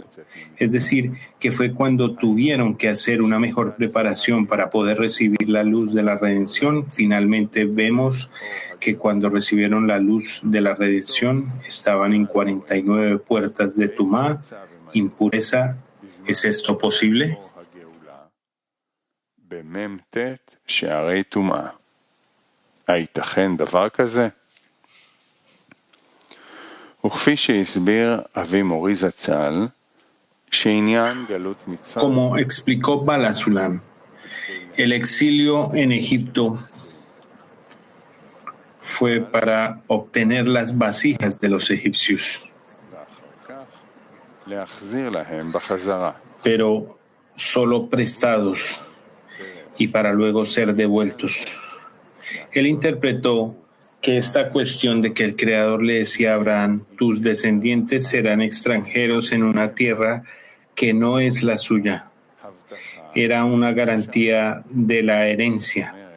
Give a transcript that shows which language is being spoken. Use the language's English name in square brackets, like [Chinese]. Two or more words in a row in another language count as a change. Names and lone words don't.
[Spanish] Es decir, que fue cuando tuvieron que hacer una mejor preparación para poder recibir la luz de la redención. Finalmente vemos que cuando recibieron la luz de la redención estaban en 49 puertas de Tumá, impureza. ¿Es esto posible? [Hebrew] הייתכן דבר כזה? וכפי שהסביר אבי מורי זצ"ל, שעניין גלות מצרים, [Spanish] Como explicó Balasulam, el exilio en Egipto fue para obtener las vasijas de los egipcios, [Hebrew] להחזיר להם בחזרה. [Spanish] pero solo prestados y para luego ser devueltos. Él interpretó que esta cuestión de que el Creador le decía a Abraham, tus descendientes serán extranjeros en una tierra que no es la suya, era una garantía de la herencia.